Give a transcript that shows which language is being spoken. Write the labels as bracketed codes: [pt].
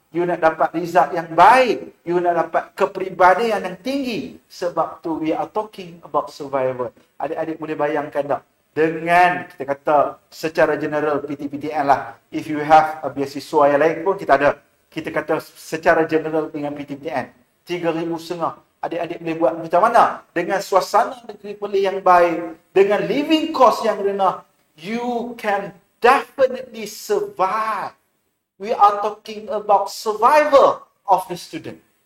[ms] You nak dapat result yang baik. You nak dapat kepribadian yang tinggi. Sebab tu [en] we are talking about survival. [ms] Adik-adik boleh bayangkan tak? Dengan kita kata secara general PTPTN lah. [en] If you have a [ms] beasiswa yang lain pun kita ada. Kita kata secara general dengan PTPTN. 3,500. Adik-adik boleh buat macam mana? Dengan suasana negeri Perlis yang baik. Dengan living cost yang rendah. [en] You can definitely survive. We are talking about survival of the student.